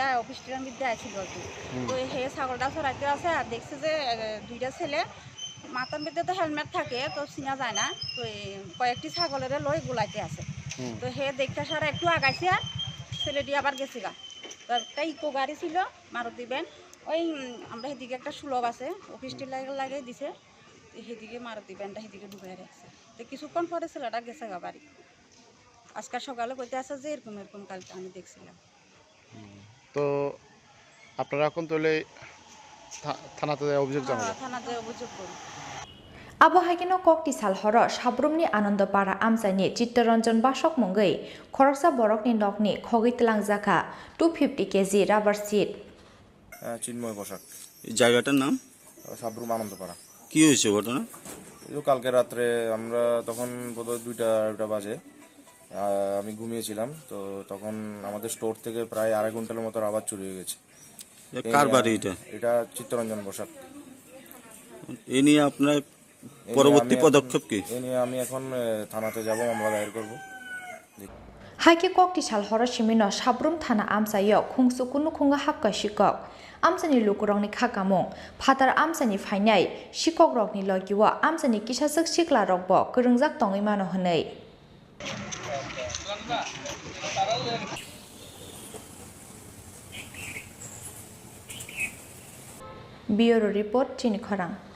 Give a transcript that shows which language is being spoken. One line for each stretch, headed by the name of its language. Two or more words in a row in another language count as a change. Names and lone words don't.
Bangla: অফিসটার মধ্যে আসছিল তো হে ছাগলটা চড়াইতে আছে আর দেখছে যে 2টা ছেলে মাথার মধ্যে তো হেলমেট থাকে তো চিনা যায় না তো কয়েকটি ছাগলের লই গোলাইতে আছে তো হে দেখতে সারা একটু আগাইছে আর ছেলেটি আবার গেছে গা তো একটা ইকো গাড়ি ছিল মারুতি ভ্যান ওই আমরা সেদিকে একটা সুলভ আছে অফিসটি লাগিয়ে দিছে সেদিকে মারুতি ভ্যানটা সেদিকে ঢুকাই রাখছে তো কিছুক্ষণ পরে ছেলেটা গেছে গা বাড়ি আজকে সকালে কইতে আছে যে এরকম কালকে আমি দেখছিলাম তো আপনারা এখন তাহলে থানাতে অভিযোগ জানাবেন থানাতে অভিযোগ করুন
Kok Borok: Abo haikino kokti sal horo sabrumni anandopara amchani chittoranjan basok mongei khoroksa borokni nokni khogi tlangjaka 250 kg
English: rubber sheet
Bangla: চিন্ময় বসাক এই জায়গাটার নাম সাবরুম আনন্দপাড়া কি হয়েছে ঘটনা এই কালকে রাত্রে আমরা তখন বোধহয় 2টা বাজে আমি ঘুমিয়েছিলাম তো তখন আমাদের স্টোর থেকে প্রায় 2.5 ঘন্টার মতো আবার চুরি হয়ে গেছে কার বাড়ি এটা চিত্তরঞ্জন বসাক এই নিয়ে আপনার পরবর্তী পদক্ষেপ কি এই নিয়ে আমি এখন থানাতে যাব মামলা দায়ের করব
Kok Borok: Haike kokti sal horo simino sabrum thana amchayo khungsu kunu khunga hakka sikok amchani lukurongni khakamung phatar amchani phainai sikok rokni logiwa amchani kisasuk sikla rokbo kurungjak tongoi mano honei
English: Bureau report
Kok Borok: chini khorang